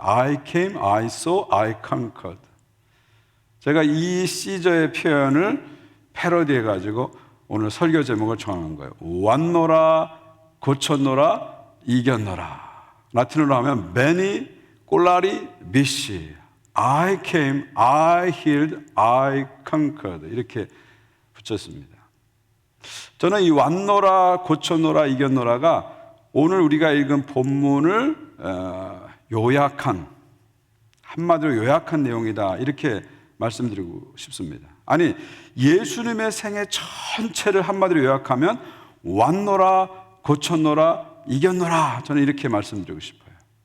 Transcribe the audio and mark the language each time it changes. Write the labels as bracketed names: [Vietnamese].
[English] I came, I saw, I conquered. [Korean] 제가 이 시저의 표현을 패러디해가지고 오늘 설교 제목을 정한 거예요. 왔노라, 고쳤노라, 이겼노라. 라틴어로 하면 베니, 꼴라리, 비시. [English] I came, I healed, I conquered. [Korean] 이렇게 붙였습니다. 저는 이 왔노라, 고쳤노라, 이겼노라가 오늘 우리가 읽은 본문을 요약한, 한마디로 요약한 내용이다, 이렇게 말씀드리고 싶습니다. 아니, 예수님의 생애 전체를 한마디로 요약하면 왔노라, 고쳤노라, 이겼노라, 저는 이렇게 말씀드리고 싶어요.